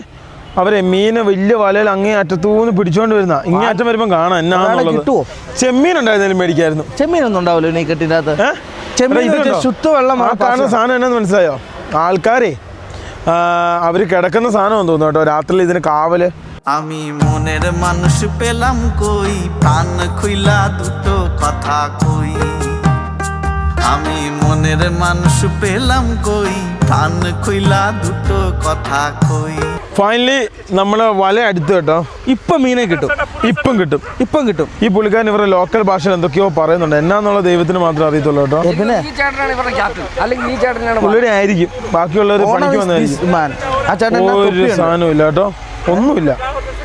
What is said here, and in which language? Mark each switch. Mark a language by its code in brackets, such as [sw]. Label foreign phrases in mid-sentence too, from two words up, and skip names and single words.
[ml] അവരെ മീന് വലിയ വലയിൽ അങ്ങേ അറ്റത്തൂന്ന് പിടിച്ചോണ്ട് വരുന്ന ഇങ്ങേ അറ്റം വരുമ്പോൾ കാണാം എന്നാന്നുള്ളത്. ചെമ്മീൻ ഉണ്ടായിരുന്നാലും മേടിക്കായിരുന്നു. ചെമ്മീനൊന്നും ഉണ്ടാവില്ല ഈ കെട്ടിനകത്ത്. ശുദ്ധവെള്ളം കാണുന്ന സാധനം എന്നാന്ന് മനസ്സിലായോ. ആൾക്കാരെ അവര് കിടക്കുന്ന സാധനം തോന്നുന്നു കേട്ടോ. രാത്രി ഇതിന് കാവല്. [bn] আমি মনের মানুষ পেলাম কই প্রাণ খুইলা দুটো কথা কই আমি মনের মানুষ পেলাম কই প্রাণ খুইলা দুটো কথা কই. [ml] ഫൈനലി നമ്മള് വല അടുത്ത് കേട്ടോ. ഇപ്പം മീനെ കിട്ടും. ഇപ്പം കിട്ടും. ഈ പുള്ളിക്കാരൻ ഇവരുടെ ലോക്കൽ ഭാഷയിൽ എന്തൊക്കെയോ പറയുന്നുണ്ട്. എന്നാന്നുള്ള ദൈവത്തിന് മാത്രമേ അറിയത്തുള്ളൂ കേട്ടോ. പുള്ളിയുടെ ആയിരിക്കും. ബാക്കിയുള്ളവർ പണിക്ക് വന്നായിരിക്കും. ഒരു സാധനവും ഇല്ല കേട്ടോ. ഒന്നുമില്ല.